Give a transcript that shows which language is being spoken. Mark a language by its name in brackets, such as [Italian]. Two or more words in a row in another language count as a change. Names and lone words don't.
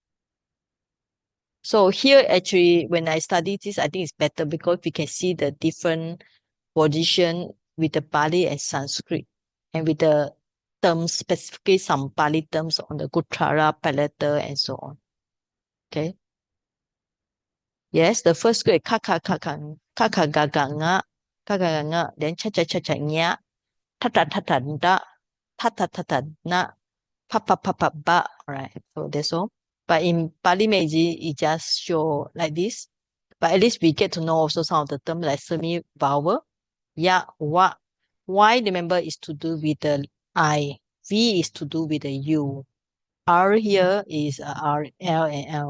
[English] So here actually when I study this, I think it's better because we can see the different position with the Pali and Sanskrit and with the terms, specifically some Pali terms on the Gutara, Palatal, and so on. Okay. Yes, the first grade [Pali] kaka kaka kaka gaga nga kaka nga then cha cha cha cha nya tata tata da tata tata na pa pa pa pa ba. [English] Alright, so that's all. But in Pali Meiji, it just show like this. But at least we get to know also some of the terms like semi vowel. [Pali] Ya, wa. [English] Y, remember, is to do with the I. V is to do with the U. R here is R, L, and L.